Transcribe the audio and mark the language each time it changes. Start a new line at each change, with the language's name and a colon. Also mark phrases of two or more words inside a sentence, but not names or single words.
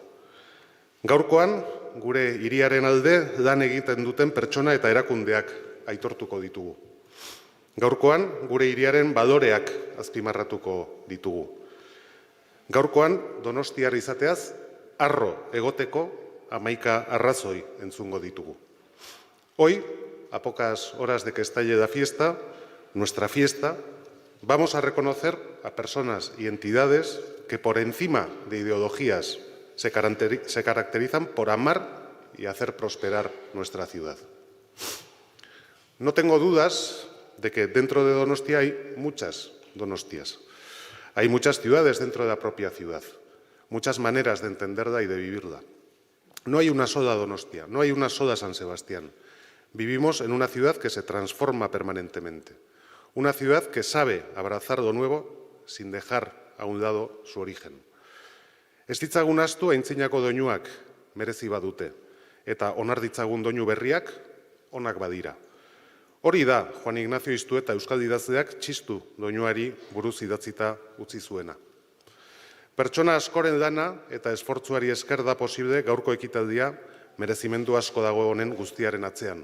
Basque: Gaurkoan, gure hiriaren alde lan egiten duten pertsona eta erakundeak aitortuko ditugu. Gaurkoan, gure hiriaren baloreak azpimarratuko ditugu. Gaurkoan, donostiar izateaz, harro egoteko 11 arrazoi entzungo ditugu.
Spanish: Hoy, a pocas horas de que estalle la fiesta, nuestra fiesta, vamos a reconocer a personas y entidades que por encima de ideologías se caracterizan por amar y hacer prosperar nuestra ciudad. No tengo dudas de que dentro de Donostia hay muchas Donostias. Hay muchas ciudades dentro de la propia ciudad, muchas maneras de entenderla y de vivirla. No hay una sola Donostia, no hay una sola San Sebastián. Vivimos en una ciudad que se transforma permanentemente, una ciudad que sabe abrazar lo nuevo sin dejar a un lado su origen.
Basque: Ez ditzagun ahaztu aintzinako doinuak merezi badute, eta onar ditzagun doinu berriak onak badira. Hori da, Juan Ignacio Iztueta euskal idazleak txistu doinuari buruz idatzita utzi zuena. Pertsona askoren lana eta esfortzuari esker da posible gaurko ekitaldia merezimendu asko dago honen guztiaren atzean.